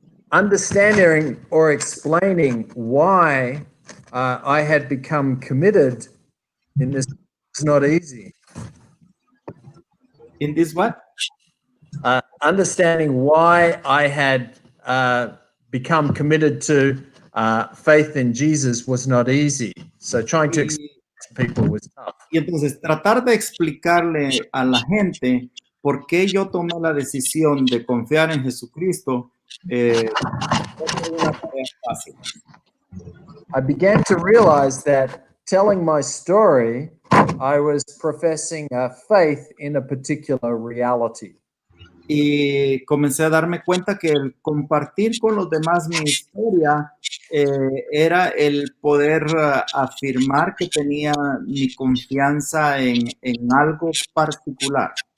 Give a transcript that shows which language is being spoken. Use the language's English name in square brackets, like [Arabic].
[English] Understanding or explaining why I had become committed in this was not easy. In this what? Understanding why I had become committed to faith in Jesus was not easy. So trying to explain to people was tough. [Spanish] Y entonces tratar de explicarle a la gente por qué yo tomé la decisión de confiar en Jesucristo no fue una tarea fácil. [English] I began to realize that telling my story, I was professing a faith in a particular reality. [Spanish] Y comencé a darme cuenta que el compartir con los demás mi historia era el poder afirmar que tenía mi confianza en algo particular.